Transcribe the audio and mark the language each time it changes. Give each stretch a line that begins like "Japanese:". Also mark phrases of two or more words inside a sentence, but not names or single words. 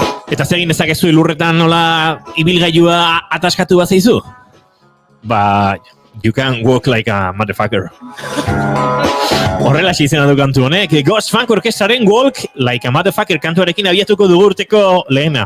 Basque: Eta zer egin dezakezu elurretan nola ibilgailua ataskatu bat zeizu?
English: You can walk like a motherfucker.
Basque: Horrela izena du kantu honek. Ghost Funk Orkestraren Walk Like a Motherfucker kantuarekin abiatuko dugu urteko lehena.